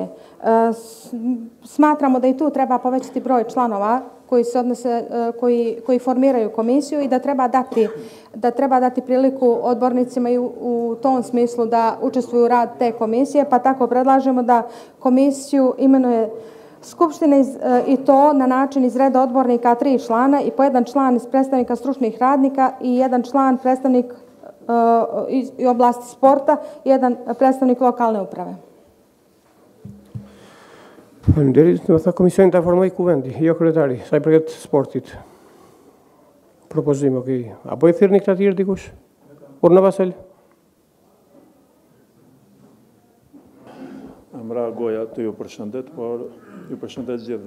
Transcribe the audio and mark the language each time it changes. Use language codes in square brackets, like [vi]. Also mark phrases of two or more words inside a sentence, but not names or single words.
[sr] Smatramo da I tu treba povećati broj članova koji formiraju komisiju i da treba dati priliku odbornicima I u tom smislu da učestvuju u rad te komisije, pa tako predlažemo da komisiju imenuje Skupštine I to na način iz reda odbornika 3 člana I po jedan član iz predstavnika stručnih radnika I jedan član predstavnik iz oblasti sporta I jedan predstavnik lokalne uprave. [sq] Faleminderit, do të thotë komisionin ta formoj Kuvendi, jo kryetari, sa I përket sportit. Propozim, okay. Apo I thirrni këta tjerë dikush? Urna Vasel? Amra goja të ju përshëndet, por ju përshëndet gjithëve.